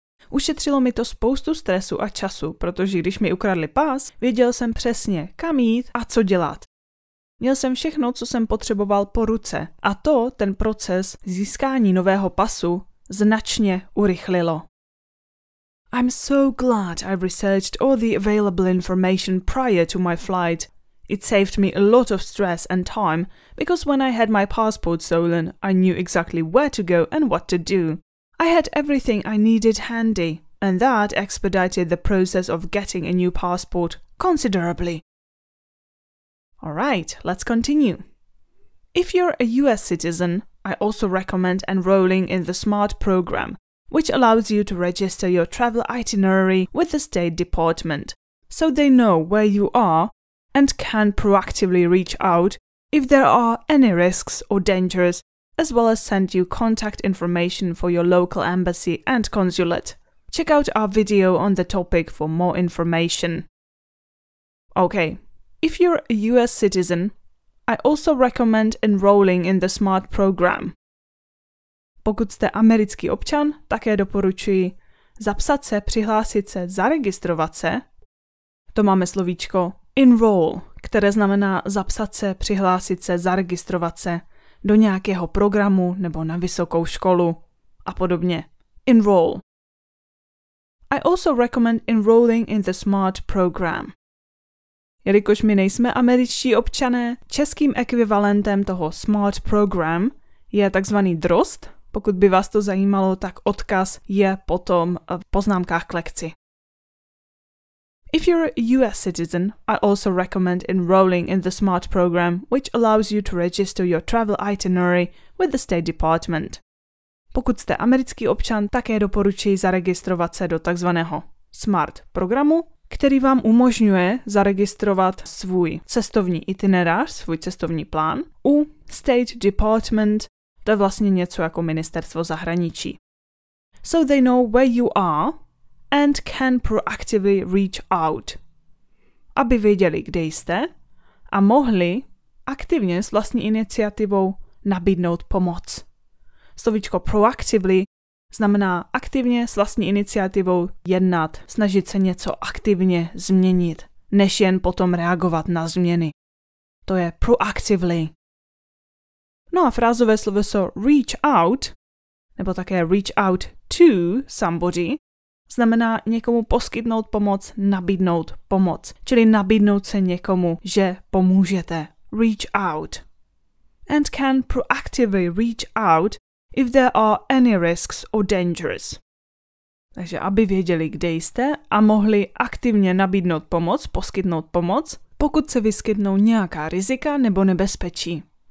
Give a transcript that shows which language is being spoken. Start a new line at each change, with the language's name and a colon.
Czech: Ušetřilo mi to spoustu stresu a času, protože když mi ukradli pás, věděl jsem přesně, kam jít a co dělat. Měl jsem všechno, co jsem potřeboval po ruce a to ten proces získání nového pasu značně urychlilo.
English: I'm so glad I researched all the available information prior to my flight. It saved me a lot of stress and time because when I had my passport stolen, I knew exactly where to go and what to do. I had everything I needed handy, and that expedited the process of getting a new passport considerably. Alright, let's continue. If you're a US citizen, I also recommend enrolling in the SMART program, which allows you to register your travel itinerary with the State Department, so they know where you are and can proactively reach out if there are any risks or dangers, as well as send you contact information for your local embassy and consulate. Check out our video on the topic for more information. Okay, if you're a US citizen, I also recommend enrolling in the SMART program.
Czech: Pokud jste americký občan, také doporučuji zapsat se, přihlásit se, zaregistrovat se. To máme slovíčko enroll, které znamená zapsat se, přihlásit se, zaregistrovat se do nějakého programu nebo na vysokou školu a podobně.
English: Enroll. I also recommend enrolling in the SMART program.
Czech: Jelikož my nejsme američtí občané, českým ekvivalentem toho SMART program je takzvaný DROST. Pokud by vás to zajímalo, tak odkaz je potom v poznámkách k lekci.
English: If you're a US citizen, I also recommend enrolling in the SMART program, which allows you to register your travel itinerary with the State Department.
Czech: Pokud jste americký občan, také doporučuji zaregistrovat se do takzvaného SMART programu, který vám umožňuje zaregistrovat svůj cestovní itinerář, svůj cestovní plán u State Department, to je vlastně něco jako ministerstvo zahraničí.
English: So they know where you are and can proactively reach out.
Czech: Aby věděli, kde jste a mohli aktivně s vlastní iniciativou nabídnout pomoc. Slovíčko proactively znamená aktivně s vlastní iniciativou jednat, snažit se něco aktivně změnit, než jen potom reagovat na změny. To je proactively. No a frázové sloveso reach out, nebo také
English: reach out to somebody,
Czech: znamená někomu poskytnout pomoc, nabídnout pomoc. Čili nabídnout se někomu, že pomůžete.
English: Reach out. And can proactively reach out if there are any risks or dangers.
Czech: Takže aby věděli, kde jste a mohli aktivně nabídnout pomoc, poskytnout pomoc, pokud se vyskytnou nějaká rizika nebo nebezpečí.